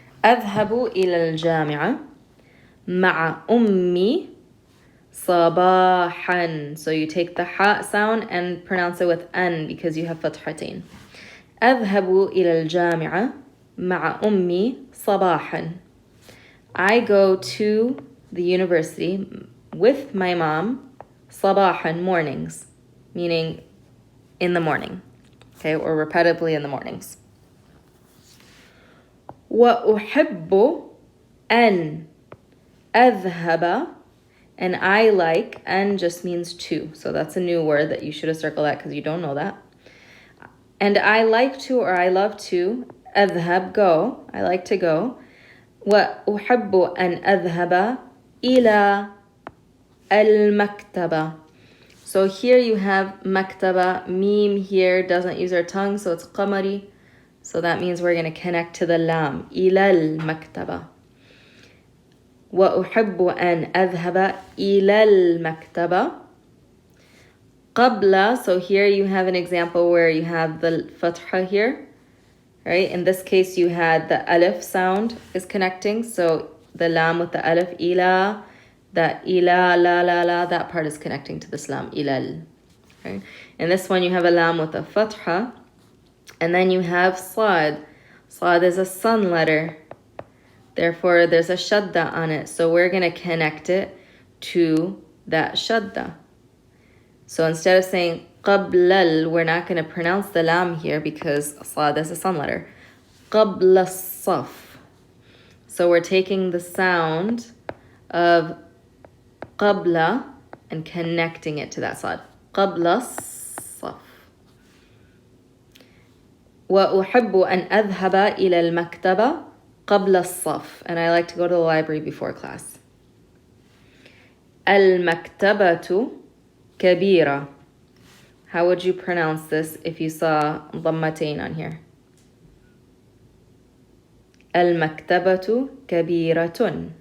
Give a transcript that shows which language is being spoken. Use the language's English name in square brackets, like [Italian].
[Arabic] أذهب إلى الجامعة مع أمي صباحا. [English] So you take the ha sound and pronounce it with an because you have فتحتين. [Arabic] أذهب إلى الجامعة مع أمي صباحا. [English] I go to the university with my mom صباحا, mornings, meaning in the morning, okay, or repetitively in the mornings. [Arabic] وأحب أن أذهب, [English] and I like, and just means to. So that's a new word that you should have circled that because you don't know that. And I like to, or I love to, أذهب, go. I like to go. [Arabic] وأحب أن أذهب إلى المكتبة. [English] So here you have maktaba. Meme here doesn't use our tongue, so it's qamari. So that means we're going to connect to the lam. [Arabic] إلى المكتبة. وأحب أن أذهب إلى المكتبة قبل. [English] So here you have an example where you have the fatha here, right? In this case, you had the alif sound is connecting. So the lam with the alif, ila, that ila, la, la, la, that part is connecting to this lam, ilal. Right? In this one, you have a lam with a fatha. And then you have sad. Sad is a sun letter. Therefore, there's a shadda on it. So we're going to connect it to that shadda. So instead of saying qablal, we're not going to pronounce the lam here because sad is a sun letter. Qabla saf. So we're taking the sound of qabla and connecting it to that sad. Qabla saf. [Arabic] وأحب أن أذهب إلى المكتبة قبل الصف. [English] And I like to go to the library before class. [Arabic] المكتبة كبيرة. [English] How would you pronounce this if you saw ضمتين on here? [Arabic] المكتبة كبيرة.